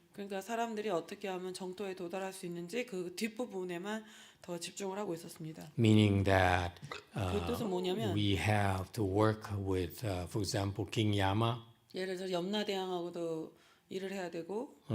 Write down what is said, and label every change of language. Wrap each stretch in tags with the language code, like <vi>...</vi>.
<ko>그러니까 사람들이 어떻게 하면 정토에 도달할 수 있는지 그 뒷부분에만 더 집중을 하고 있었습니다.</ko> <en>Meaning that</en> <ko>그 뜻은 뭐냐면</ko> <en>we have to work with, for example, King Yama.</en> <ko>예를 들어 염라대왕하고도 일을 해야 되고</ko>